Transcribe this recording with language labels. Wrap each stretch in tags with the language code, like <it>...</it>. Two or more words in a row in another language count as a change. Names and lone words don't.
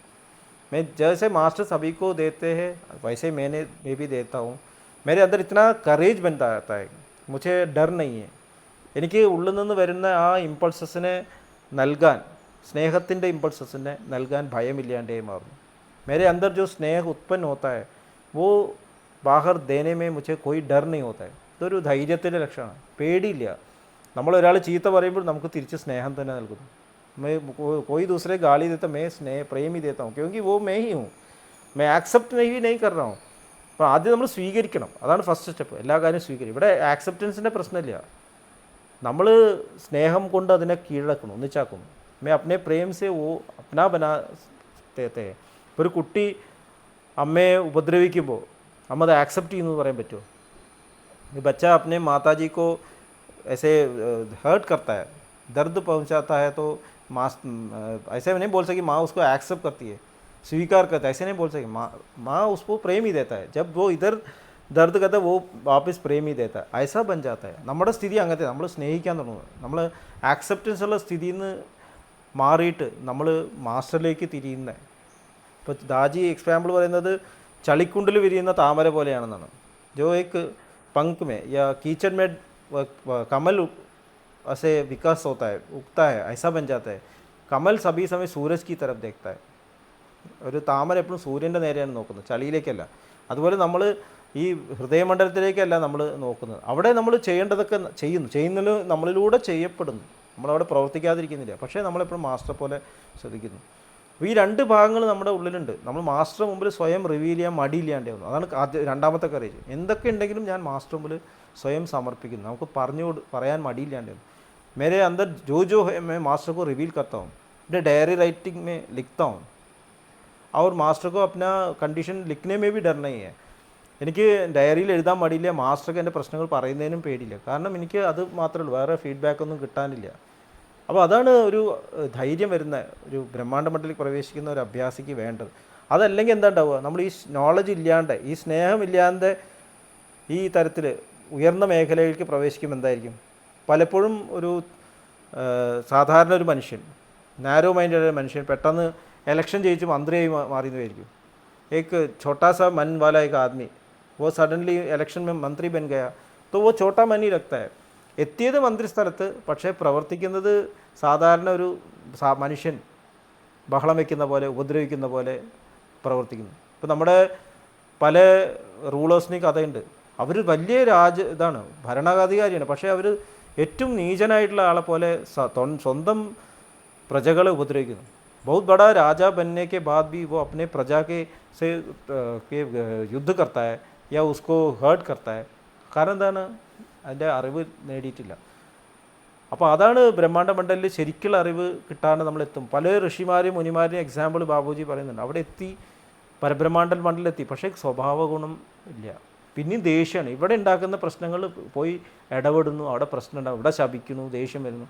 <hi>मैं जैसे मास्टर सभी को देते हैं वैसे मैं भी देता हूँ. मेरे अंदर इतना करेज बनता आता है, मुझे डर नहीं है.</hi> <ml>എനിക്ക് ഉള്ളിൽ നിന്ന് വരുന്ന ആ ഇമ്പൾസസിനെ നൽകാൻ, സ്നേഹത്തിൻ്റെ ഇമ്പൾസസിനെ നൽകാൻ ഭയമില്ലാണ്ടേ മാറുന്നു.</ml> <hi>मेरे अंदर जो स्नेह उत्पन्न होता है वो बाहर देने में मुझे कोई डर नहीं होता है.</hi> <ml>ഇതൊരു ധൈര്യത്തിൻ്റെ ലക്ഷണമാണ്, പേടിയില്ല. നമ്മളൊരാൾ ചീത്ത പറയുമ്പോൾ നമുക്ക് തിരിച്ച് സ്നേഹം തന്നെ നൽകുന്നു.</ml> <hi>मैं कोई दूसरे गाली देता, मैं स्नेह प्रेम ही देता हूँ, क्योंकि वो मैं ही हूँ. मैं ആക്സെപ്റ്റ് नहीं कर रहा हूँ.</hi> <ml>അപ്പോൾ ആദ്യം നമ്മൾ സ്വീകരിക്കണം, അതാണ്</ml> <en>first step.</en> <ml>എല്ലാ കാര്യവും സ്വീകരിക്കും. ഇവിടെ ആക്സെപ്റ്റൻസിൻ്റെ പ്രശ്നമില്ല, നമ്മൾ സ്നേഹം കൊണ്ട് അതിനെ കീഴടക്കണം, ഒന്നിച്ചാക്കുന്നു.</ml> <hi>मैं अपने प्रेम से वो अपना बना देते हैं.</hi> <ml>ഒരു കുട്ടി അമ്മയെ ഉപദ്രവിക്കുമ്പോൾ അമ്മ അത് ആക്സെപ്റ്റ് ചെയ്യുന്നു എന്ന് പറയാൻ പറ്റുമോ?</ml> <hi>बच्चा अपने माता जी को ऐसे हर्ट करता है, दर्द पहुंचाता है, तो माँ ऐसे नहीं बोल सकी माँ उसको एक्सेप्ट करती है, स्वीकार करता है, ऐसे नहीं बोल सकी. माँ उसको प्रेम ही देता है. जब वो इधर दर्द करता है वो वापस प्रेम ही देता है. ऐसा बन जाता है.</hi> <ml>നമ്മുടെ സ്ഥിതി അങ്ങനത്തെ, നമ്മൾ സ്നേഹിക്കാൻ തുടങ്ങുന്നത്, നമ്മൾ ആക്സെപ്റ്റൻസ് ഉള്ള സ്ഥിതിയിൽ നിന്ന് മാറിയിട്ട് നമ്മൾ മാസ്റ്ററിലേക്ക് തിരിയുന്നത്. ഇപ്പോൾ ദാജി എക്സാമ്പിൾ പറയുന്നത് ചളിക്കുണ്ടിൽ വിരിയുന്ന താമര പോലെയാണെന്നാണ്.</ml> <hi>जो एक पंख में या कीचड़ में कमल ऐसे विकास होता है, उगता है, ऐसा बन जाता है. कमल सभी समय सूरज की तरफ देखता है.</hi> <ml>ഒരു താമര എപ്പോഴും സൂര്യൻ്റെ നേരെയാണ് നോക്കുന്നത്, ചളിയിലേക്കല്ല. അതുപോലെ നമ്മൾ ഈ ഹൃദയമണ്ഡലത്തിലേക്കല്ല നമ്മൾ നോക്കുന്നത്. അവിടെ നമ്മൾ ചെയ്യേണ്ടതൊക്കെ ചെയ്യുന്നതിന് നമ്മളിലൂടെ ചെയ്യപ്പെടുന്നു. നമ്മളവിടെ പ്രവർത്തിക്കാതിരിക്കുന്നില്ല, പക്ഷേ നമ്മളെപ്പോഴും മാസ്റ്റർ പോലെ ശ്രദ്ധിക്കുന്നു. അപ്പോൾ ഈ രണ്ട് ഭാഗങ്ങൾ നമ്മുടെ ഉള്ളിലുണ്ട്. നമ്മൾ മാസ്റ്റർ മുമ്പിൽ സ്വയം റിവീൽ ചെയ്യാൻ മടിയില്ലാണ്ടേ വന്നു. അതാണ് രണ്ടാമത്തെ കറേജ്. എന്തൊക്കെ ഉണ്ടെങ്കിലും ഞാൻ മാസ്റ്റർ മുമ്പിൽ സ്വയം സമർപ്പിക്കുന്നു. നമുക്ക് പറയാൻ മടിയില്ലാണ്ടേ വന്നു.</ml> <hi>मेरे अंदर जो जो है मैं मास्टर को रिवील करता हूँ, अपने</hi> <en>diary writing</en> <hi>में लिखता हूँ और मास्टर को अपना कंडीशन लिखने में भी डर नहीं है.</hi> <ml>എനിക്ക് ഡയറിയിൽ എഴുതാൻ മടിയില്ല, മാസ്റ്റർക്ക് എൻ്റെ പ്രശ്നങ്ങൾ പറയുന്നതിനും പേടിയില്ല. കാരണം എനിക്ക് അത് മാത്രമേ ഉള്ളൂ, വേറെ ഫീഡ്ബാക്കൊന്നും കിട്ടാനില്ല. അപ്പോൾ അതാണ് ഒരു ധൈര്യം വരുന്ന ഒരു ബ്രഹ്മാണ്ഡ മണ്ഡലിൽ പ്രവേശിക്കുന്ന ഒരു അഭ്യാസിക്ക് വേണ്ടത്. അതല്ലെങ്കിൽ എന്താ ഉണ്ടാവുക, നമ്മൾ ഈ നോളജ് ഇല്ലാണ്ട്, ഈ സ്നേഹമില്ലാതെ ഈ തരത്തിൽ ഉയർന്ന മേഖലയിലേക്ക് പ്രവേശിക്കുമ്പോൾ എന്തായിരിക്കും, പലപ്പോഴും ഒരു സാധാരണ ഒരു മനുഷ്യൻ,</ml> <en>narrow minded</en> <ml>മനുഷ്യൻ പെട്ടെന്ന് ഇലക്ഷൻ ജയിച്ച് മന്ത്രിയായി മാറിയെന്നായിരിക്കും.</ml> <hi>एक छोटा सा मन वाला एक आदमी वो सडनली इलेक्शन में मंत्री बन गया तो वो छोटा मन ही लगता है.</hi> <ml>എത്തിയത് മന്ത്രിസ്ഥലത്ത്, പക്ഷേ പ്രവർത്തിക്കുന്നത് സാധാരണ ഒരു മനുഷ്യൻ ബഹളം വയ്ക്കുന്ന പോലെ, ഉപദ്രവിക്കുന്ന പോലെ പ്രവർത്തിക്കുന്നു. ഇപ്പോൾ നമ്മുടെ പല റൂളേഴ്സിന് കഥയുണ്ട്. അവർ വലിയ ഇതാണ്, ഭരണാധികാരിയാണ്, പക്ഷേ അവർ ഏറ്റവും നീചനായിട്ടുള്ള ആളെ പോലെ സ്വന്തം പ്രജകളെ ഉപദ്രവിക്കുന്നു.</ml> <hi>बहुत बड़ा राजा बनने के बाद भी वो अपने प्रजा के युद्ध करता है या उसको हर्ट करता है.</hi> <ml>കാരണം എന്താണ്, അതിൻ്റെ അറിവ് നേടിയിട്ടില്ല. അപ്പോൾ അതാണ് ബ്രഹ്മാണ്ഡ മണ്ഡലിൽ ശരിക്കുള്ള അറിവ് കിട്ടാണ്ട് നമ്മളെത്തും. പല ഋഷിമാരെയും മുനിമാരെയും എക്സാമ്പിൾ ബാബുജി പറയുന്നുണ്ട്. അവിടെ എത്തി, പരബ്രഹ്മാണ്ഡ മണ്ഡലെത്തി, പക്ഷേ സ്വഭാവ ഗുണം ഇല്ല. പിന്നെയും ദേഷ്യമാണ്. ഇവിടെ ഉണ്ടാക്കുന്ന പ്രശ്നങ്ങൾ പോയി ഇടപെടുന്നു, അവിടെ പ്രശ്നം ഉണ്ടാകും, ഇവിടെ ശപിക്കുന്നു, ദേഷ്യം വരുന്നു.</ml>